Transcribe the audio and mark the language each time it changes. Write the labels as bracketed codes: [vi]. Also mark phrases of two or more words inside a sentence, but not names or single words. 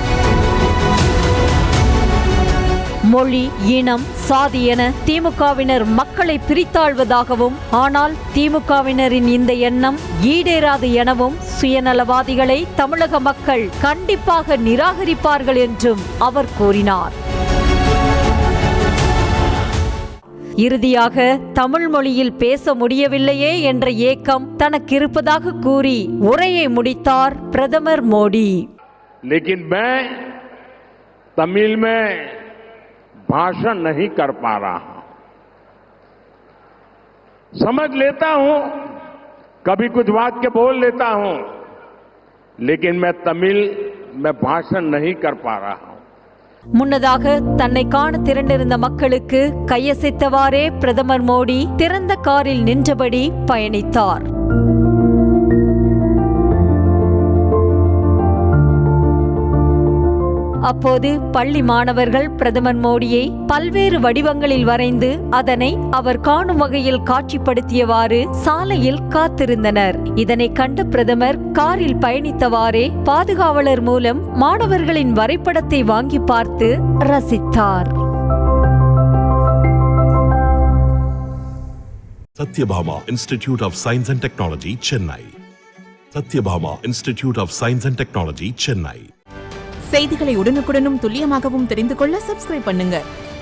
[ta] மொழி, இனம், சாதி என திமுகவினர் மக்களை பிரித்தாழ்வதாகவும், ஆனால் திமுகவினரின் இந்த எண்ணம் ஈடேறாது எனவும், சுயநலவாதிகளை தமிழக மக்கள் கண்டிப்பாக நிராகரிப்பார்கள் என்றும் அவர் கூறினார். இறுதியாக, தமிழ் மொழியில் பேச முடியவில்லையே என்ற ஏக்கம் தனக்கு இருப்பதாக கூறி உரையை முடித்தார் பிரதமர் மோடி. [hi] लेकिन मैं तमिल में भाषण नहीं कर पा रहा हूं. समझ लेता हूं, कभी कुछ वाक्य बोल लेता हूं, लेकिन मैं तमिल में भाषण नहीं कर पा रहा हूं. [ta] முன்னதாக தன்னை காண திரண்டிருந்த மக்களுக்கு கையசைத்தவாறே பிரதமர் மோடி திறந்த காரில் நின்றபடி பயணித்தார். அப்போது பள்ளி மாணவர்கள் பிரதமர் மோடியை பல்வேறு வடிவங்களில் வரைந்து அதனை அவர் காணும் வகையில் காட்சிப்படுத்தியவாறு சாலையில் காத்திருந்தனர். இதனை கண்ட பிரதமர் காரில் பயணித்தவாறே பாதுகாவலர் மூலம் மாணவர்களின் வரைபடத்தை வாங்கி பார்த்து ரசித்தார். Satyabhama Institute of Science and Technology, Chennai. Satyabhama Institute of Science and Technology, Chennai. செய்திகளை உடனுக்குடனும் துல்லியமாகவும் தெரிந்து கொள்ள சப்ஸ்கிரைப் பண்ணுங்க.